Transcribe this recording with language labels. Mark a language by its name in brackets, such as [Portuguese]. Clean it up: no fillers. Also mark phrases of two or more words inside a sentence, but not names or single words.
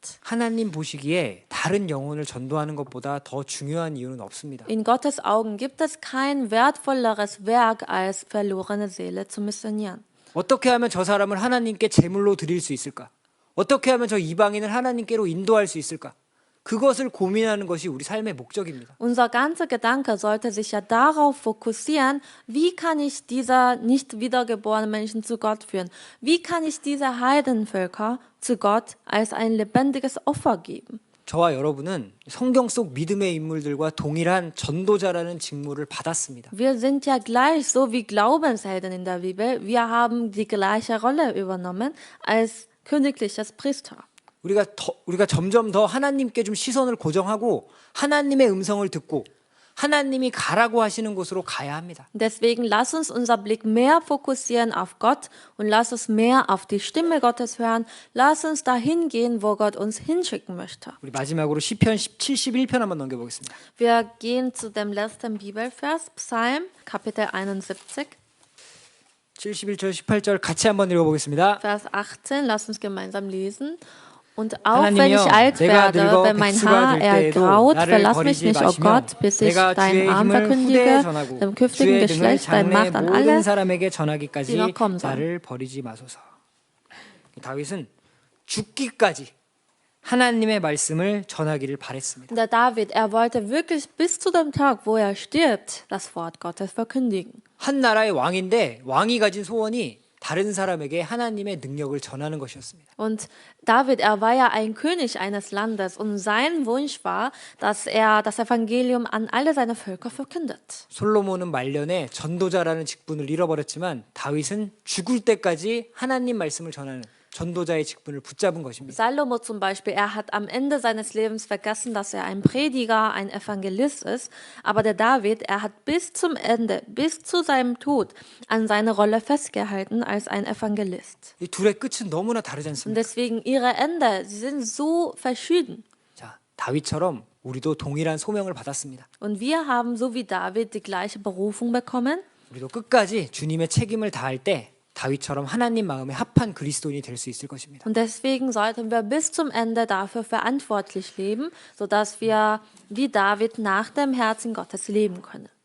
[Korean] 하나님 보시기에 다른 영혼을 전도하는 것보다 더 중요한 이유는 없습니다. [German] In Gottes Augen gibt es kein wertvolleres Werk, als verlorene Seele zu missionieren. [Korean] 어떻게 하면 저 사람을 하나님께 제물로 드릴 수 있을까? 어떻게 하면 저 이방인을 하나님께로 인도할 수 있을까? 그것을 고민하는 것이 우리 삶의 목적입니다. [German] Unser ganzer Gedanke sollte sich ja darauf fokussieren, wie kann ich diese nicht wiedergeborenen Menschen zu Gott führen? Wie kann ich diese Heidenvölker zu Gott als ein lebendiges Opfer geben? [Korean] 저와 여러분은 성경 속 믿음의 인물들과 동일한 전도자라는 직무를 받았습니다. [German] Wir sind ja gleich so wie Glaubenshelden in der Bibel. Wir haben die gleiche Rolle übernommen als königliches Priester. [Korean] 우리가 점점 더 하나님께 좀 시선을 고정하고 하나님의 음성을 듣고 하나님이 가라고 하시는 곳으로 가야 합니다. [German] Deswegen lass uns unser Blick mehr fokussieren auf Gott und lass uns mehr auf die Stimme Gottes hören. Lass uns dahin gehen, wo Gott uns hinschicken möchte. [Korean] 우리 마지막으로 시편 71편 한번 넘겨보겠습니다. [German] Wir gehen zu dem letzten Bibelvers, Psalm, Kapitel 71, [Korean] 71절 18절 같이 한번 읽어보겠습니다. [German] Vers 18. Lass uns gemeinsam lesen. Und auch wenn [Korean] 하나님이여, [German] ich alt [Korean] 내가 [German] werde, [Korean] 늙어 [German] wenn mein [Korean] 백수가 [German] Haar [Korean] 될 때에도 [German] ergraut, [Korean] 나를 [German] verlass mich [Korean] 버리지 [German] nicht, oh [Korean] 마시며 [German] Gott, bis ich [Korean] 내가 [German] deinen [Korean] 주의 [German] Arm [Korean] 힘을 [German] verkündige, [Korean] 후대에 전하고 [German] dem künftigen [Korean] 주의 능을 [German] Geschlecht deine Macht [Korean] 장래 [German] an [Korean] 모든 [German] alle, [Korean] 사람에게 전하기까지 [German] die noch kommen sollen. [Korean] 나를 버리지 마소서. 다윗은 죽기까지 하나님의 말씀을 전하기를 바랬습니다. [German] Der David, er wollte wirklich bis zu dem Tag, wo er stirbt, das Wort Gottes verkündigen. [Korean] 한 나라의 왕인데 왕이 가진 소원이 다른 사람에게 하나님의 능력을 전하는 것이었습니다. [German] Und David, er war ja ein König eines Landes und sein Wunsch war, dass er das Evangelium an alle seine Völker verkündet. [Korean] 솔로몬은 말년에 전도자라는 직분을 잃어버렸지만 다윗은 죽을 때까지 하나님 말씀을 전하는 전도자의 직분을 붙잡은 것입니다. [German] Salomo zum Beispiel, er hat am Ende seines Lebens vergessen, dass er ein Prediger, ein Evangelist ist. Aber der David, er hat bis zum Ende, bis zu seinem Tod an seine Rolle festgehalten als ein Evangelist. [Korean] 이 둘의 끝은 너무나 다르지 [German] Und [Korean] 않습니까? [German] deswegen ihre Ende, sie sind so verschieden. [Korean] 자, 다윗처럼 우리도 동일한 소명을 받았습니다. [German] Und wir haben, so wie David, die gleiche Berufung bekommen. [Korean] 우리도 끝까지 주님의 책임을 다할 때 다윗처럼 하나님 마음에 합한 그리스도인이 될 수 있을 것입니다. [German] Und deswegen sollten wir bis zum Ende dafür verantwortlich leben, sodass wir wie David nach dem Herzen Gottes leben können.